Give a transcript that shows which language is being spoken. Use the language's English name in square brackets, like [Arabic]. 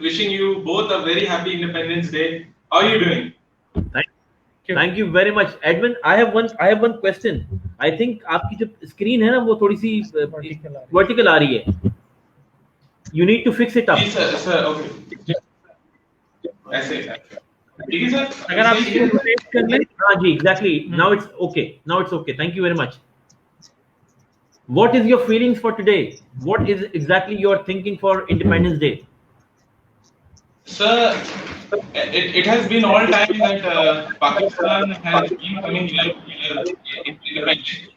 [English] Wishing you both a very happy Independence Day. How are you doing? Thank you very much, Edwin. I have one question. I think [Hindi] आपकी जो screen है ना वो थोड़ी सी vertical आ रही है. [English] You need to fix it up. [Hindi] Ji sir, [English] okay. [Hindi] ऐसे ठीक है सर. अगर आप इसको रोटेट कर लें. हाँ जी, exactly. [English] Now it's okay. Thank you very much. What is your feelings for today? What is exactly you are thinking for Independence Day? Sir, it has been all time that Pakistan has been coming here independent.